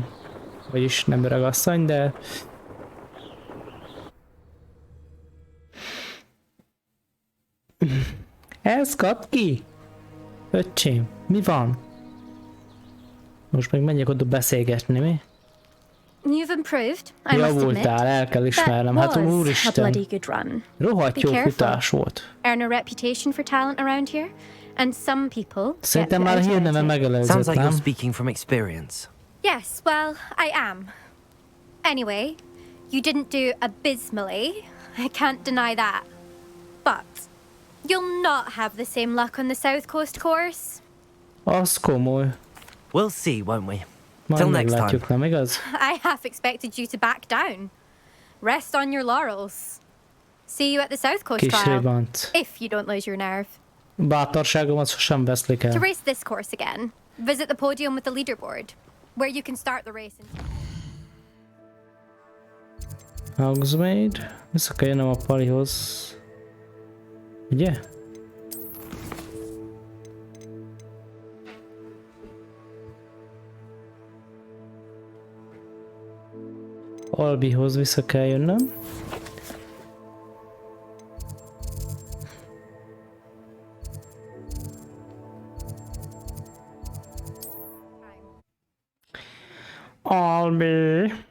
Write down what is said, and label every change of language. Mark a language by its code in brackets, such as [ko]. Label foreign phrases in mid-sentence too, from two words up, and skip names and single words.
[hu] Vagyis nem öragasszony, de... Ez kap ki? Öcsém, mi van? Most meg menjek oda beszélgetni, mi? [en] You've improved, I must admit. [hu] Javultál, el kell ismernem. Hát úristen. Rohadt jó futás volt. [en] Earn a reputation for talent around here, and some people. [hu] Szerintem már a hírneve megelőzött, [en] Sounds like [hu] nem? [en] you're speaking from experience. Yes, well, I am. Anyway, you didn't do abysmally. I can't deny that. But you'll not have the same luck on the South Coast course. [hu] Az komoly. [en] We'll see, won't we? [hu] Majd [en] Till next time. [hu] meglátjuk, nem igaz? [en] I half expected you to back down. Rest on your laurels. See you at the South Coast [hu] Kis [en] trial, [hu] ribant. [en] if you don't lose your nerve. [hu] Bátorságomat sosem veszlik [en] To [hu] el. [en] race this course again, visit the podium with the leaderboard, where you can start the race. [hu] Hogsmeade. Vissza kell jönnöm a palihoz. Ugye? Albihoz vissza kell jönnöm. Albi.